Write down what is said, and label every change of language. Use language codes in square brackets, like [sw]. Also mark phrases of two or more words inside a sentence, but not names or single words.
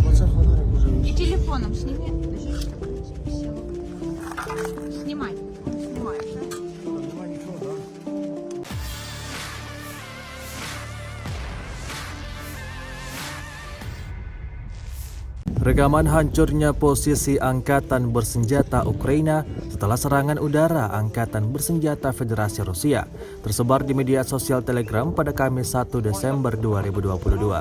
[uk] це фонарик уже [ru] И телефоном сними. Подожди, все. Снимай. Снимаешь, да? [uk] Нема нічого, да? [id] Rekaman hancurnya posisi Angkatan Bersenjata Ukraina setelah serangan udara Angkatan Bersenjata Federasi Rusia tersebar di media sosial Telegram pada Kamis 1 Desember 2022.